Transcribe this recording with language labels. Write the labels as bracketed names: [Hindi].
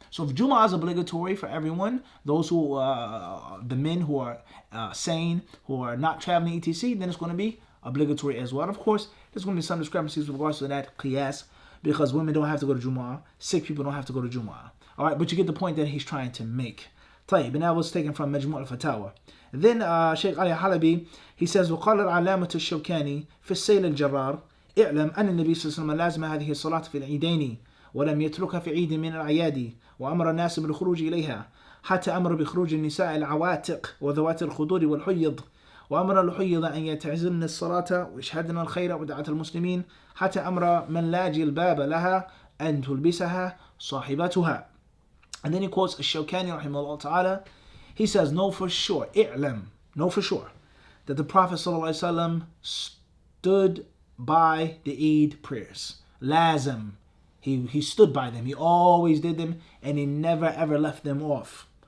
[English] So if Jumu'ah is obligatory for everyone, those who, the men who are sane, who are not traveling, etc., then it's going to be obligatory as well. And of course, there's going to be some discrepancies with regards to that qiyas, because women don't have to go to Jumu'ah, sick people don't have to go to Jumu'ah. All right, but you get the point that he's trying to make. طيب, and that was taken from Majmu' al-Fatawa. Then Shaykh Ali Halabi, he says, [Arabic] وقال العلامة الشوكاني في السيل الجرار اعلم أن النبي صلى الله عليه وسلم لازم هذه الصلاة في العيدين ولم يتركها في عيد من الأعياد وأمر الناس بالخروج إليها حتى أمر بخروج النساء العواتق وذوات الخدور والحيض وأمر الحيض أن يتعزلن الصلاة ويشهدن الخير ودعاة المسلمين حتى أمر من لا جلباب لها أن تلبسها صاحبتها. [English] And then he quotes Ash-Shawkani rahimahullah ta'ala. He says, know for sure that the Prophet ﷺ stood by the Eid prayers. Lazim. He stood by them. He always did them, and he never ever left them off.